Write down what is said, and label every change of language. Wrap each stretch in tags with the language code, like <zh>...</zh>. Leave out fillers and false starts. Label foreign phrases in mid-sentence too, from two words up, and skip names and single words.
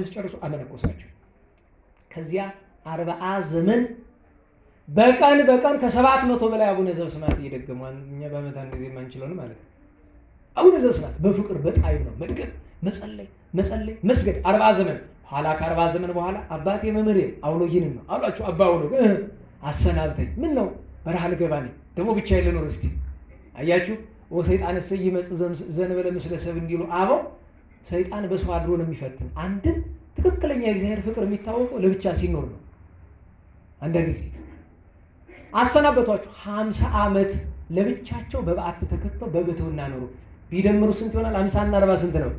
<am>ሲጨርሱ አመነኮሳቸው። ከዚያ 40 ዘመን በቀን ከ700 በላይ አቡነ ዘበሰማያት እየደገሙ እኛ በዓመት አንድ ጊዜ የማንችለውን ማለት ነው። አቡነ ዘበሰማያት በፍቅር በጣዩ ነው መድገም፣ መጸለይ፣ መስገድ 40 ዘመን። ኋላ ከ40 ዘመን በኋላ አባቴ መምህሬ አውሎጊንን ነው አሏቸው። አባ አውሎግ አሰናብተኝ። ምን ነው በረሃ ልገባ ነኝ ደግሞ ብቻዬን ልኖር እስቲ። አያችሁ</am> <gez>ወሰይጣን ይመጽእ ዘእንበለ ምስለ ሰብ</gez> <am>እንዲሉ አበው። ሰይጣን በሰው አድሮ ነው የሚፈትን። አንድን ትክክለኛ የእግዚአብሔር ፍቅር የሚታወቀው ለብቻ ሲኖር ነው። አንዳንድ ጊዜ አሰናበቷቸው። 50 ዓመት ለብቻቸው በበዓት ተከተው በብሕትውና ኖሩ። ቢደምሩ ስንት ይሆናል? 50 እና 40 ስንት ነው?</am>